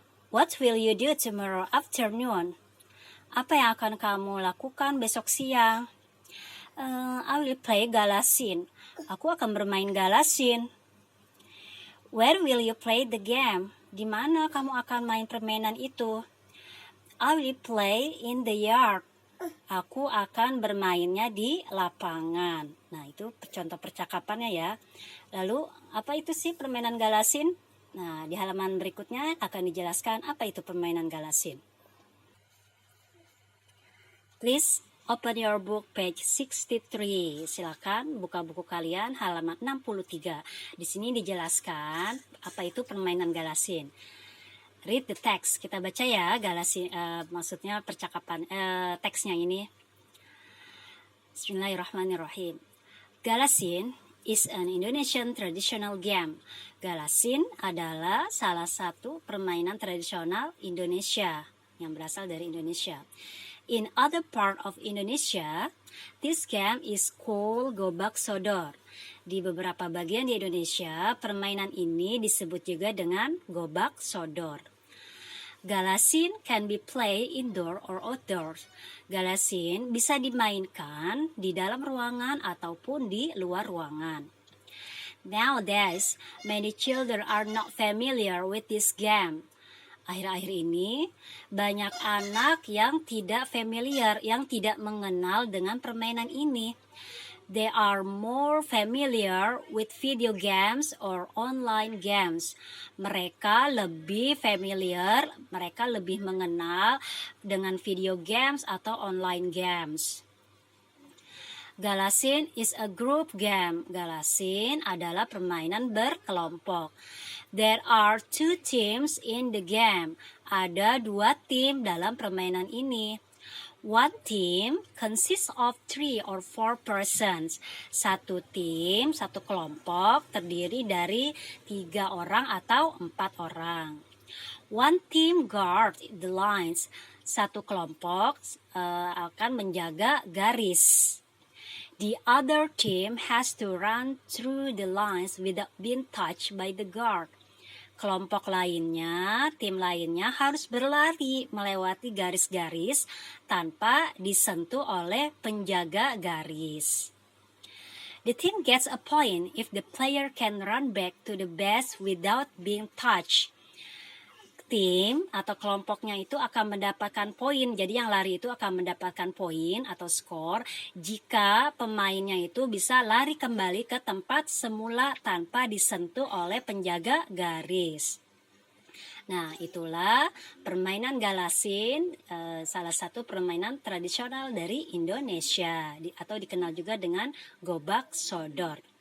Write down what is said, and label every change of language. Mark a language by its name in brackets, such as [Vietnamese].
[English] What will you do tomorrow afternoon? [Indonesian] Apa yang akan kamu lakukan besok siang? [English] I will play galasin. [Indonesian] Aku akan bermain galasin. [English] Where will you play the game? [Indonesian] Di mana kamu akan main permainan itu? [English] I will play in the yard. [Indonesian] Aku akan bermainnya di lapangan. Nah, itu contoh percakapannya ya. Lalu, apa itu sih permainan galasin? Nah, di halaman berikutnya akan dijelaskan apa itu permainan galasin. [English] Please open your book page 63. [Indonesian] Silakan buka buku kalian halaman 63. Di sini dijelaskan apa itu permainan galasin. [English] Read the text. [Indonesian] Kita baca ya galasin, maksudnya percakapan teksnya ini. [Arabic] Bismillahirrahmanirrahim. [English] Galasin is an Indonesian traditional game. [Indonesian] Galasin adalah salah satu permainan tradisional Indonesia yang berasal dari Indonesia. [English] In other part of Indonesia, this game is called gobak sodor. [Indonesian] Di beberapa bagian di Indonesia, permainan ini disebut juga dengan gobak sodor. [English] Galasin can be played indoor or outdoors. [Indonesian] Galasin bisa dimainkan di dalam ruangan ataupun di luar ruangan. [English] Nowadays, many children are not familiar with this game. [Indonesian] Akhir-akhir ini, banyak anak yang tidak familiar, yang tidak mengenal dengan permainan ini. [English] They are more familiar with video games or online games. [Indonesian] Mereka lebih familiar, mereka lebih mengenal dengan video games atau online games. [English] Galasin is a group game. [Indonesian] Galasin adalah permainan berkelompok. [English] There are 2 teams in the game. [Indonesian] Ada 2 tim dalam permainan ini. [English] One team consists of 3 or 4 persons. [Indonesian] Satu tim, satu kelompok terdiri dari 3 orang atau 4 orang. [English] One team guard the lines. [Indonesian] Satu kelompok akan menjaga garis. [English] The other team has to run through the lines without being touched by the guard. [Indonesian] Kelompok lainnya, tim lainnya harus berlari melewati garis-garis tanpa disentuh oleh penjaga garis. [English] The team gets a point if the player can run back to the base without being touched. [Indonesian] Tim atau kelompoknya itu akan mendapatkan poin. Jadi yang lari itu akan mendapatkan poin atau skor jika pemainnya itu bisa lari kembali ke tempat semula tanpa disentuh oleh penjaga garis. Nah, itulah permainan galasin, salah satu permainan tradisional dari Indonesia atau dikenal juga dengan gobak sodor.